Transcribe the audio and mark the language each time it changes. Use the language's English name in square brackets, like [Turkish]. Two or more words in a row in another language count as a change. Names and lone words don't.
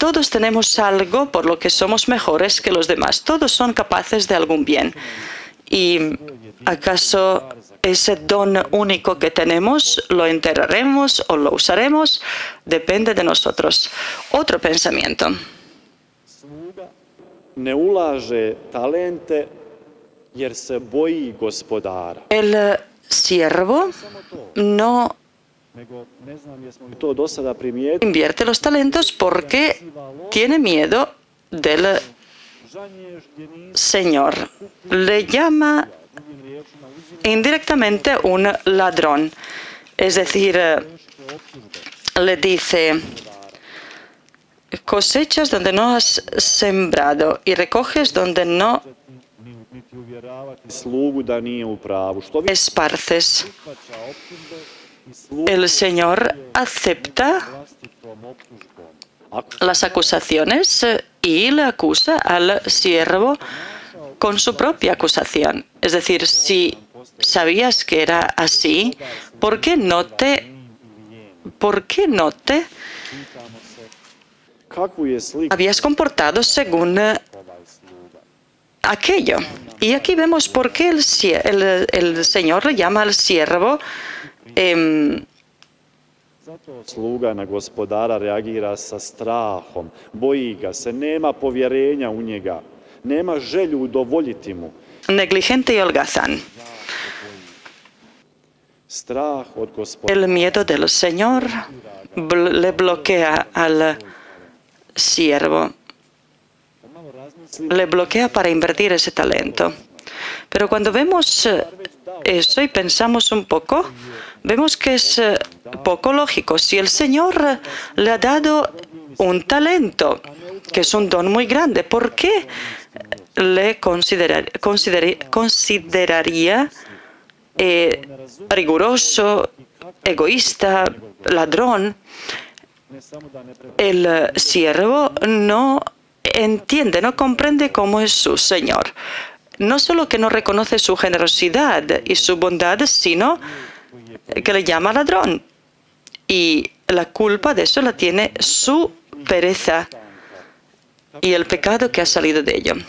[Spanish] todos tenemos algo por lo que somos mejores que los demás. Todos son capaces de algún bien. ¿Y acaso ese don único que tenemos lo enterraremos o lo usaremos? Depende de nosotros. Otro pensamiento. [Croatian] Ne ulaže talente jer se boji gospodara. [Spanish] El siervo no [Croatian] Nego, ne znam jesmo li to do sada primijetili, [Spanish] invierte los talentos porque tiene miedo del [Croatian] žanješ gdje nisi [Spanish] Señor. Le llama [Croatian] drugim riječima uzima [Spanish] indirectamente un ladrón. Es decir, [Croatian] teške optužbe. [Spanish] le dice, cosechas donde no has sembrado y recoges donde no [Croatian] Niti uvjeravati slugu da nije u pravu. Što više [Spanish] esparces. [Croatian] prihvaća optužbe i slugu [Spanish] El Señor acepta [Croatian] vlastitom optužbom. Ako [Spanish] las acusaciones y le acusa al siervo con su propia acusación. Es decir, si sabías que era así, ¿por qué no te [Croatian] pitamo se kakvu je sliku [Spanish] habías comportado según [Croatian] ovaj sluga? [Spanish] aquello? Y aquí vemos por qué el Señor le llama al siervo [Croatian] Zato sluga na gospodara reagira sa strahom, boji ga se, nema povjerenja u njega, nema želju udovoljiti mu. [Spanish] negligente y holgazán. [Croatian] Strah od gospodara [Spanish] El miedo del Señor le bloquea al siervo, [Croatian] malo razmislimo, [Spanish] le bloquea para invertir ese talento. Pero cuando vemos eso y pensamos un poco, vemos que es poco lógico. Si el Señor le ha dado un talento, que es un don muy grande, ¿por qué le consideraría riguroso, egoísta, ladrón? [Croatian] ne samo da ne prepoznaje [Spanish] El siervo no entiende, no comprende cómo es su Señor. No solo que no reconoce su generosidad y su bondad, sino que le llama ladrón. Y la culpa de eso la tiene su pereza y el pecado que ha salido de ello.